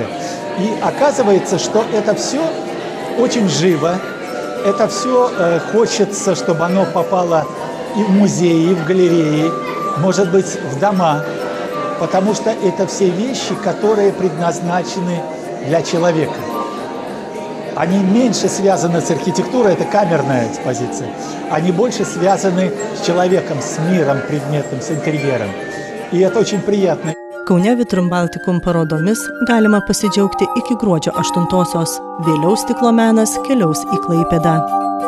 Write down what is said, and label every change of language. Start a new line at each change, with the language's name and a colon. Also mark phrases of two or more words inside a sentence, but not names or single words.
Russian: И оказывается, что это все очень живо, это все хочется, чтобы оно попало и в музеи, и в галереи, может быть, в дома, потому что это все вещи, которые предназначены для человека. Они меньше связаны с архитектурой, это камерная экспозиция. Они больше связаны с человеком, с миром предметным, с интерьером. И это очень приятно.
Lithuanian: Kaune Vitrum Balticum parodomis galima pasidžiaugti iki gruodžio 8-osios. Vėliau stiklo menas keliaus į Klaipėdą.